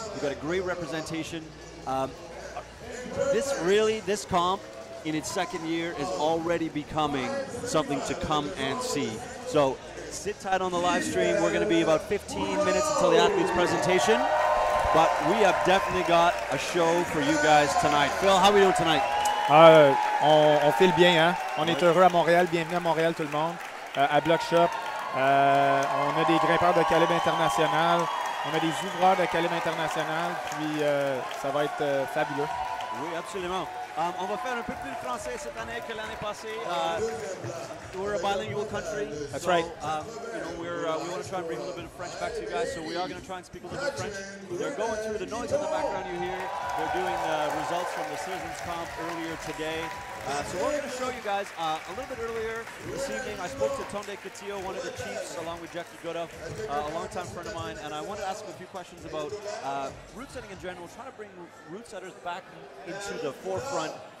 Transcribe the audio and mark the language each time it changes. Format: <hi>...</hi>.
<en>We've got a great representation. This comp in its second year is already becoming something to come and see. So sit tight on the live stream. We're going to be about 15 minutes until the athlete's presentation. But we have definitely got a show for you guys tonight. Phil, how are we doing tonight?</en> <fr>On file bien, hein? On est heureux à Montréal. Bienvenue à Montréal, tout le monde. À Bloc Shop, on a des grimpeurs de calibre international. On a des ouvreurs de calibre international. Puis ça va être fabuleux. Oui, absolument. On va faire un peu plus de français cette année que l'année passée.</fr> <en>We're a bilingual country. That's so, right. We want to try and bring a little bit of French back to you guys, so we are going to try and speak a little bit of French. They're going through the noise in the background you hear. They're doing the results from the Citizens Comp earlier today. So we're going to show you guys a little bit earlier this evening. I spoke to Tonde Katillo, one of the chiefs, along with Jackie Goda, a longtime friend of mine, and I wanted to ask him a few questions about route setting in general, trying to bring route setters back into the forefront.</en>